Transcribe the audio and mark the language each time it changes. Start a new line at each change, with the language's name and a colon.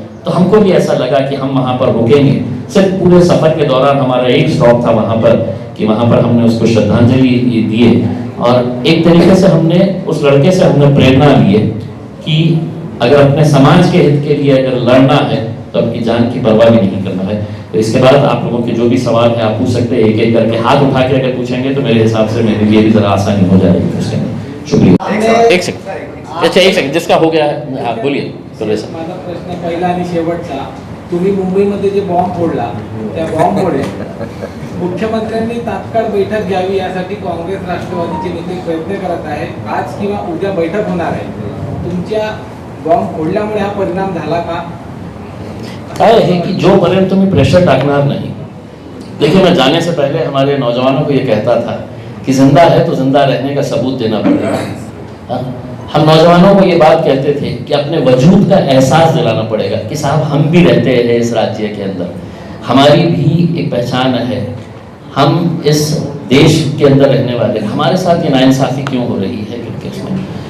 Hindi: तो हमको भी ऐसा लगा कि हम वहाँ पर रुकेंगे। सिर्फ पूरे सफ़र के दौरान हमारा एक स्टॉप था वहाँ पर कि वहाँ पर हमने उसको श्रद्धांजलि दिए और एक तरीके से हमने उस लड़के से हमने प्रेरणा ली है कि अगर अपने समाज के हित के लिए अगर लड़ना है तो अपनी जान की परवाह भी नहीं करना है। तो इसके बाद आप लोगों के जो भी सवाल है आप पूछ सकते हैं, एक एक करके हाथ उठा के अगर पूछेंगे तो मेरे हिसाब से मेरे लिए भी ज़रा आसानी हो जाएगी उसके अंदर। शुक्रिया। एक सेकंड, अच्छा एक सेकंड, जिसका हो गया है आप बोलिए।
Marathi: माझा प्रश्न पहिला आणि शेवटचा, तुम्ही मुंबईमध्ये जे बॉम्ब फोडला त्या बॉम्बमुळे मुख्यमंत्र्यांनी तात्काळ बैठक घ्यावी यासाठी काँग्रेस राष्ट्रवादीचे नेते प्रयत्न करत आहे। आज किंवा उद्या बैठक होणार आहे, तुमच्या बॉम्ब फोडल्यामुळे हा परिणाम झाला का?
Hindi: क्या है कि जो पर्यंत तुम्हें प्रेशर डालना नहीं। देखिए, मैं जाने से पहले हमारे नौजवानों को ये कहता था कि जिंदा है तो जिंदा रहने का सबूत देना पड़ेगा। हम नौजवानों को ये बात कहते थे कि अपने वजूद का एहसास दिलाना पड़ेगा कि साहब हम भी रहते हैं इस राज्य के अंदर, हमारी भी एक पहचान है, हम इस देश के अंदर रहने वाले, हमारे साथ ये नाइंसाफ़ी क्यों हो रही है क्योंकि इसमें।